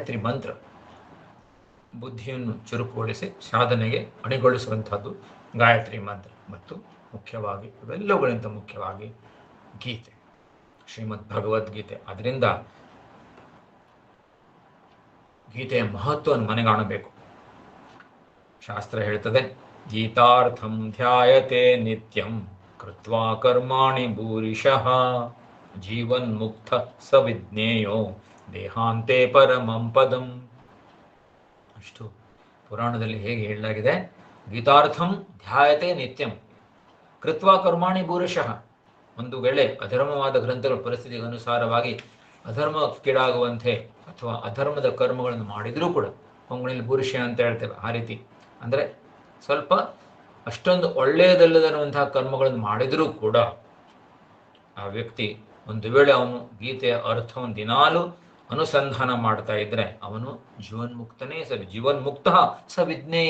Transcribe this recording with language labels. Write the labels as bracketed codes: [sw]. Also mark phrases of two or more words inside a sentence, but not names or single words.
[kn] ಗಾಯತ್ರಿ ಮಂತ್ರ, ಬುದ್ಧಿಯನ್ನು ಚುರುಕುಗೊಳಿಸಿ ಸಾಧನೆಗೆ ಅಣಿಗೊಳಿಸುವಂಥದ್ದು ಗಾಯತ್ರಿ ಮಂತ್ರ ಮತ್ತು ಮುಖ್ಯವಾಗಿ ಇವೆಲ್ಲವುಗಳಿಂದ ಮುಖ್ಯವಾಗಿ ಗೀತೆ, ಶ್ರೀಮದ್ ಭಗವದ್ಗೀತೆ. ಅದರಿಂದ ಗೀತೆಯ ಮಹತ್ವವನ್ನು ಮನೆಗಾಣಬೇಕು. ಶಾಸ್ತ್ರ ಹೇಳ್ತದೆ, [sa] ಗೀತಾರ್ಥಂ ಧ್ಯಾಯತೆ ನಿತ್ಯಂ ಕೃತ್ವಾ ಕರ್ಮಾಣಿ ಭೂರಿಶಃ ಜೀವನ್ ಮುಕ್ತ ಸವಿಜ್ಞೇಯೋ ದೇಹಾಂತೆ ಪರಮಂ ಪದಂ. [kn] ಅಷ್ಟು ಪುರಾಣದಲ್ಲಿ ಹೇಗೆ ಹೇಳಲಾಗಿದೆ, [sa] ಗೀತಾರ್ಥಂ ಧ್ಯಾಯತೆ ನಿತ್ಯಂ ಕೃತ್ವಾ ಕರ್ಮಾಣಿ ಭೂರಿಶಃ. [kn] ಒಂದು ವೇಳೆ ಅಧರ್ಮವಾದ ಗ್ರಂಥಗಳ ಪರಿಸ್ಥಿತಿಗೆ ಅನುಸಾರವಾಗಿ ಅಧರ್ಮಕ್ಕೀಡಾಗುವಂತೆ ಅಥವಾ ಅಧರ್ಮದ ಕರ್ಮಗಳನ್ನು ಮಾಡಿದರೂ ಕೂಡ, ಕೊಂಗಣಿಯಲ್ಲಿ ಭೂರಿಶ ಅಂತ ಹೇಳ್ತೇವೆ, ಆ ರೀತಿ ಅಂದರೆ ಸ್ವಲ್ಪ ಅಷ್ಟೊಂದು ಒಳ್ಳೆಯದಲ್ಲದನ್ನುವಂತಹ ಕರ್ಮಗಳನ್ನು ಮಾಡಿದರೂ ಕೂಡ ಆ ವ್ಯಕ್ತಿ ಒಂದು ವೇಳೆ ಅವನು ಗೀತೆಯ ಅರ್ಥವನ್ನು ದಿನಾಲು ಅನುಸಂಧಾನ ಮಾಡ್ತಾ ಇದ್ರೆ ಅವನು ಜೀವನ್ಮುಕ್ತನೇ [sa] ಜೀವನ್ಮುಕ್ತ ಸ ವಿಜ್ಞೇಯ.